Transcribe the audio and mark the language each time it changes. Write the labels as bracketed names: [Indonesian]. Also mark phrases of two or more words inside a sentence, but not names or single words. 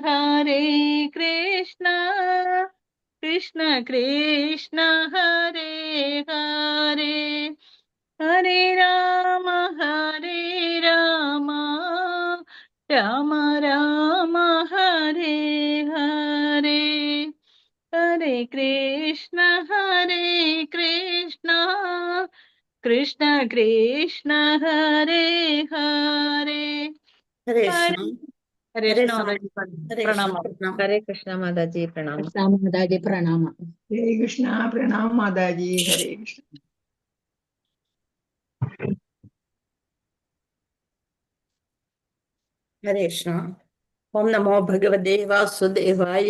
[Sanskrit] കൃഷ്ണ കൃഷ്ണ ഹരേ ഹരേ ഹരേ രാമ രാമ രാമ രാമ ഹരേ ഹരേ ഹരേ കൃഷ്ണ കൃഷ്ണ കൃഷ്ണ ഹരേ ഹരേ ഹരേ ഹരേ കൃഷ്ണ ഹരേ ഹരേ പ്രണാമം. കൃഷ്ണ ഹരേ കൃഷ്ണ മാതാജി പ്രണാമം. കൃഷ്ണ മാതാജി പ്രണാമ. ഹരേ കൃഷ്ണ പ്രണാം മാതാജി. ഹരേ കൃഷ്ണ. ഹരേ കൃഷ്ണ. ഓം നമോ ഭഗവതേ വാസുദേവായ.